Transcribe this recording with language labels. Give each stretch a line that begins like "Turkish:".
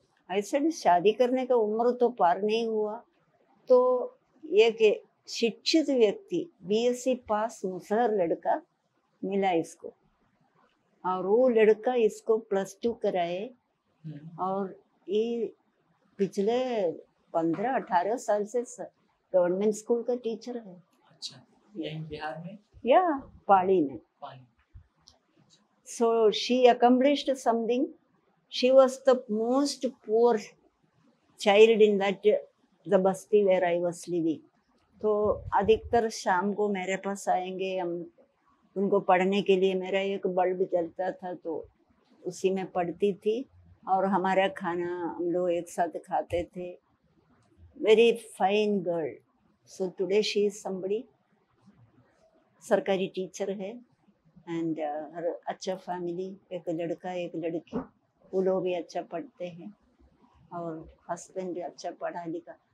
Hindi: ऐसे शादी करने का उम्र तो पार नहीं हुआ, तो एक शिक्षित व्यक्ति, बीएससी पास मुसहर लड़का मिला इसको, और वो लड़का इसको +2 कराए, और ये पिछले 15-18 साल से गवर्नमेंट स्कूल का टीचर है। अच्छा, यहीं बिहार में या पाली में।
English: So she accomplished something. She was the most poor child in that the basti where I was living.
Hindi: तो अधिकतर शाम को मेरे पास आएंगे, हम उनको पढ़ने के लिए, मेरा एक बल्ब जलता था तो उसी में पढ़ती थी, और हमारा खाना हम लोग एक साथ खाते थे।
English: Very fine girl. So today she is somebody,
Hindi: सरकारी टीचर है, एंड अच्छा फैमिली, एक लड़का एक लड़की, वो लोग भी अच्छा पढ़ते हैं, और हस्बैंड भी अच्छा पढ़ा लिखा।